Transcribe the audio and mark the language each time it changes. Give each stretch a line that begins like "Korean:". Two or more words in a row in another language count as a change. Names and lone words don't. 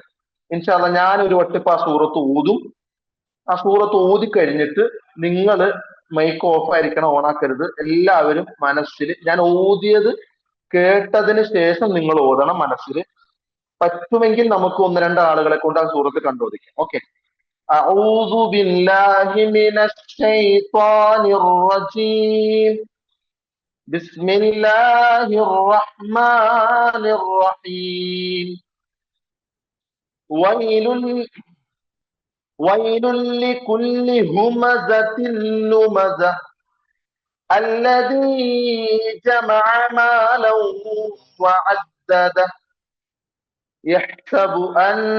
Arabic: إن شاء الله
Malayalam: ഞാൻ ഒരു വട്ടിപ്പ് ആ സൂറത്ത് ഓതും. ആ സൂറത്ത് ഓതി കഴിഞ്ഞിട്ട് നിങ്ങൾ മൈക്ക് ഓഫ് ആയിരിക്കണം, ഓണാക്കരുത്. എല്ലാവരും മനസ്സിൽ ഞാൻ ഓതിയത് കേട്ടതിന് ശേഷം നിങ്ങൾ ഓതണം. മനസ്സിൽ പറ്റുമെങ്കിൽ നമുക്ക് 1-2 ആളുകളെ കൊണ്ട് ആ സൂറത്ത് കണ്ടോദിക്കാം. ഓക്കെ.
Arabic: أعوذ بالله من الشيطان الرجيم. بسم الله الرحمن الرحيم. ويل لكل همزة لمزة الذي جمع مالا وعدده يحسب أن